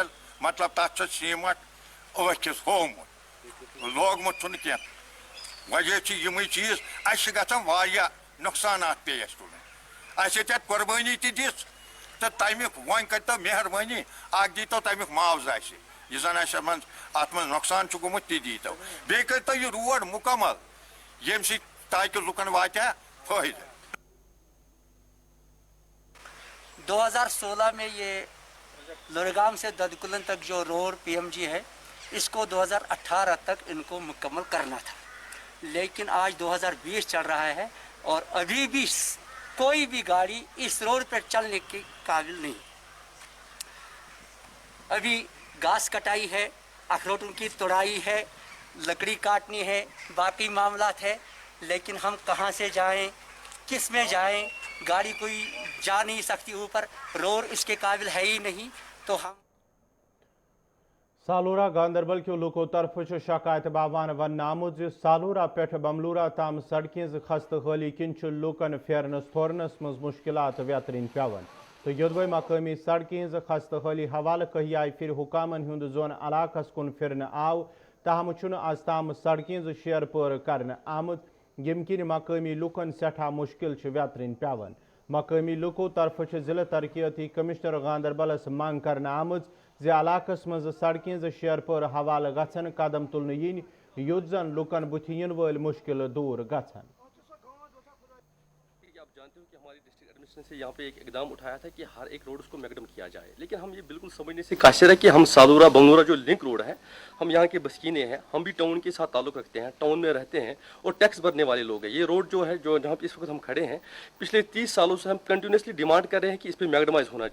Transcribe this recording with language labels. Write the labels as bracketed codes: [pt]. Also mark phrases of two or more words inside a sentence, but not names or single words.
[ks] مطلب تتھ چھُ سیٖمٹ ٲکھِس ہومُت لوگمُت چھُنہٕ کینٛہہ وجہ چھِ یِمٕے چیٖز اَسہِ چھِ گژھان واریاہ نۄقصانات پیش تُلٕنۍ اَسہِ ہیٚتہِ اَتھ قۄربٲنی تہِ دِژ تہٕ تَمیُک وۄنۍ کٔرۍتو مہربٲنی اکھ دیٖتو تَمیُک معاوضہٕ اَسہِ یہِ زن اَسہِ اتھ منٛز نۄقصان چھُ گوٚمُت تہِ دیٖتو بیٚیہِ کٔرۍتو یہِ روڈ مُکمل ییٚمہِ سۭتۍ تاکہِ لُکن واتہِ ہا فٲیدٕ [ur] 2016 میں یہ لورگام سے ددکلن تک جو روڈ PMG ہے اس کو 2018 تک ان کو مکمل کرنا تھا لیکن آج 2020 چل رہا ہے اور ابھی بھی کوئی بھی گاڑی اس روڈ پر چلنے کے قابل نہیں ابھی گھاس کٹائی ہے اخروٹوں کی توڑائی ہے لکڑی کاٹنی ہے باقی معاملات ہے لیکن ہم کہاں سے جائیں کس میں جائیں گاڑی کوئی جا نہیں سکتی اوپر روڈ اس کے قابل ہے ہی نہیں تو ہم [ks] سالورہ گاندربل کے لوکو طرف شکایت باوان ون آمت سالورہ پہ بملورہ تام سڑکیں خستہ حالی کن لوکن پھیرنس تھورنس مز مشکلات ویترین پیون تو یدوے مقامی سڑکیں خستہ حالی حوالہ کہی آئی پھر حکامن ہند زون علاقس کن پھرن آو تاہم آز تام سڑکیں شیر پور کرن آمت یم کن مقامی لوکن سٹھا مشکل ویترین پیون مقامی لوکو طرف ضلع ترقیاتی کمشنر گاندربلس منگ کرنا آمت زی علاقس مز سڑکیں شیر پور حوالہ گھن قدم تلن ین یوت زن لوکن بت ین ول مشکل دور گھن [ur] آپ جانتے ہو کہ ہماری [en] district administration [ur] سے یہاں پہ ایک اقدام اٹھایا تھا کہ ہر ایک روڈ اس کو میگڈم کیا جائے لیکن ہم یہ بالکل سمجھنے سے قاصر ہے کہ ہم سالورہ بملورہ جو [en] link road [ur] ہے ہم یہاں کے بسکینے ہیں ہم بھی ٹاؤن کے ساتھ تعلق رکھتے ہیں ٹاؤن میں رہتے ہیں اور ٹیکس بھرنے والے لوگ ہیں یہ روڈ جو ہے جو جہاں پہ اس وقت ہم کھڑے ہیں پچھلے 30 سالوں سے ہم [en] continuously demand [ur] کر رہے ہیں کہ اس پہ میگڈمائز ہونا